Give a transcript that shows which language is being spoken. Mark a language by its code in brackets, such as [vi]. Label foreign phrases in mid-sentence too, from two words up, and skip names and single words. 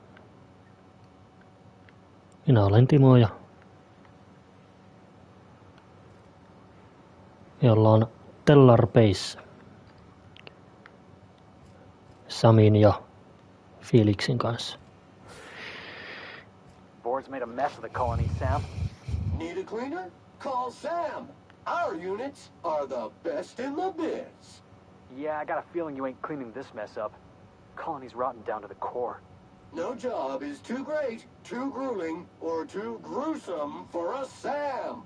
[fi] Minä olen Timo ja me ollaan Tellar Base Samin ja Felixin kanssa. [en] Board's made a mess of the colony, Sam. Need a cleaner? Call Sam. Our units are the best in the biz. Yeah, I got a feeling you ain't cleaning this mess up. Colony's rotten down to the core. No job is too great, too grueling, or too gruesome for a Sam.